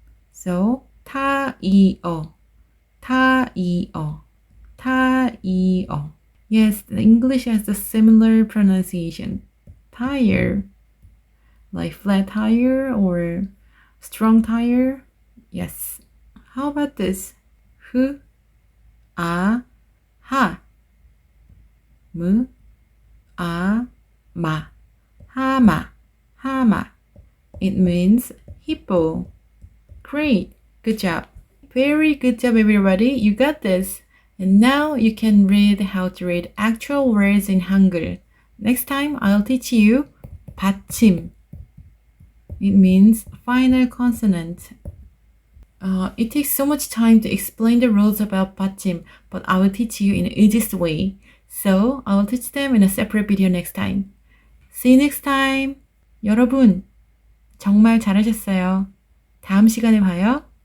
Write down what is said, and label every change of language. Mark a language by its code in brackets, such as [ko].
[ko] So, 타, 이, 어. 타, 이, 어. 타, 이, 어. [en] Yes, the English has a similar pronunciation. Tire, like flat tire or strong tire. Yes. How about this? Hu, a, ha, mu, a, ma, hama, hama. It means hippo. Great. Good job. Very good job, everybody. You got this. And now you can read how to read actual words in Hangul. Next time, I'll teach you 받침. It means final consonant. It takes so much time to explain the rules about 받침, but I will teach you in the easiest way. So, I will teach them in a separate video next time. See you next time. [ko] 여러분, 정말 잘하셨어요. 다음 시간에 봐요.